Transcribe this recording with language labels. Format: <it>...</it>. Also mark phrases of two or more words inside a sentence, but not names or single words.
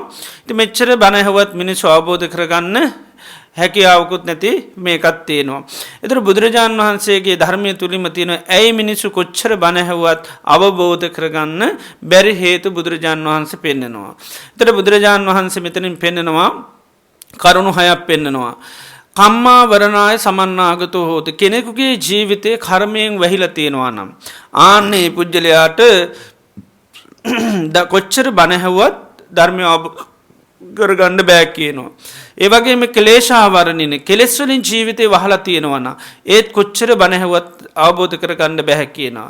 <si>ඉතින් මෙච්චර බණ ඇහුවත් මිනිස්සු අවබෝධ කරගන්න හැකියාවකුත් නැති මේකත් තියෙනවා. ඒතර බුදුරජාණන් වහන්සේගේ ධර්මයේ තුලින්ම තියෙන ඇයි මිනිස්සු කොච්චර බණ ඇහුවත් අවබෝධ කරගන්න බැරි හේතු බුදුරජාණන් වහන්සේ පෙන්නනවා. ඒතර බුදුරජාණන් වහන්සේ මෙතනින් පෙන්නනවා කරුණු හයක් පෙන්නනවා.</si> <pi>කම්මා වරණාය සමන්නාගතෝ හෝති.</pi> <si>කෙනෙකුගේ ජීවිතේ කර්මයෙන් වැහිලා තියෙනවා නම් ආන්නේ පුජ්‍යලයාට කොච්චර බණ ඇහුවත් ධර්මය කරගන්න බෑ කියනවා. ඒ වගේම ක්ලේශාවරණින කෙලෙස් වලින් ජීවිතේ වහලා තියෙනවා නම් ඒත් කොච්චර බණ ඇහුවත් අවබෝධ කරගන්න බෑ කියනවා.</si>